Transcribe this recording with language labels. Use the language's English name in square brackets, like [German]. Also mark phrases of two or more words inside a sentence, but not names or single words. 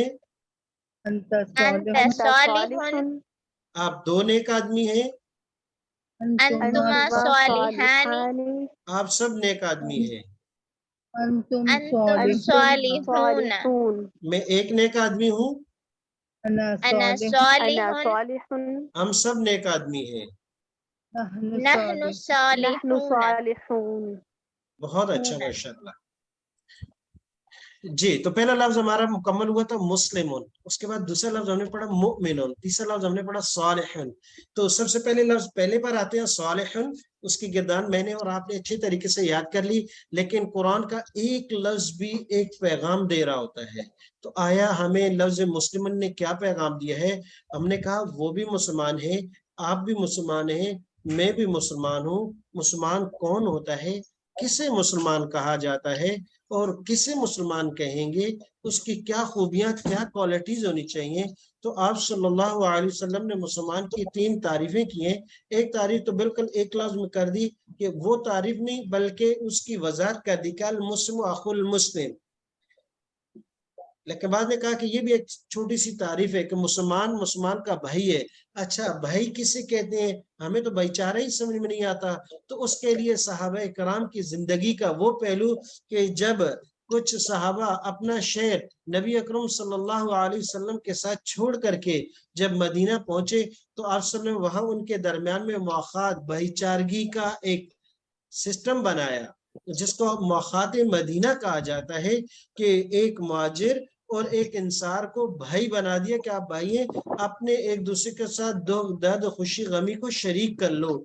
[Arabic] أنت صالحون, [Urdu] آپ دو نیک آدمی ہیں, [Arabic] أنتما صالحاني, [Urdu] آپ سب نیک آدمی ہیں. [Arabic] أنتم صالحون, [Urdu] میں ایک نیک آدمی ہوں, [Arabic] أنا صالحٌ, [Urdu] ہم سب نیک آدمی ہیں. [Arabic] نحن صالحون. [Urdu] بہت اچھا، ماشاءاللہ. جی، تو پہلا لفظ ہمارا مکمل ہوا تھا مسلمون، اس کے بعد دوسرا لفظ ہم نے پڑھا مومنون، تیسرا لفظ ہم نے پڑھا صالحون. تو سب سے پہلے لفظ پہلے پر آتے ہیں صالحون، اس کی گردان میں نے اور آپ نے اچھے طریقے سے یاد کر لی. لیکن قرآن کا ایک لفظ بھی ایک پیغام دے رہا ہوتا ہے. تو آیا ہمیں لفظ مسلمون نے کیا پیغام دیا ہے? ہم نے کہا وہ بھی مسلمان ہے، آپ بھی مسلمان ہیں، میں بھی مسلمان ہوں. مسلمان کون ہوتا ہے، کسے مسلمان کہا جاتا ہے? اور کسے مسلمان کہیں گے، اس کی کیا خوبیاں، کیا کوالٹیز ہونی چاہیے، تو آپ صلی اللہ علیہ وسلم نے مسلمان کی 3 تعریفیں کی ہیں۔ ایک تعریف تو بالکل ایک لفظ میں کر دی کہ وہ تعریف نہیں بلکہ اس کی وضاحت کر دی کہ [Arabic] المسلم اخو المسلم، [Urdu] لیکن بعد نے کہا کہ یہ بھی ایک چھوٹی سی تعریف ہے کہ مسلمان کا بھائی ہے۔ اچھا بھائی کسے کہتے ہیں؟ ہمیں تو بھائی چارہ ہی سمجھ میں نہیں آتا، تو اس کے لیے صحابہ کرام کی زندگی کا وہ پہلو کہ جب کچھ صحابہ اپنا شہر نبی اکرم صلی اللہ علیہ وسلم کے ساتھ چھوڑ کر کے جب مدینہ پہنچے تو آپ صلی اللہ علیہ وسلم وہاں ان کے درمیان میں مواخات بھائی چارگی کا ایک سسٹم بنایا، جس کو مواخات مدینہ کہا جاتا ہے، کہ ایک مہاجر اور ایک انصار کو بھائی بنا دیا کہ آپ بھائی ہیں، اپنے ایک دوسرے کے ساتھ درد خوشی غمی کو شریک کر لو۔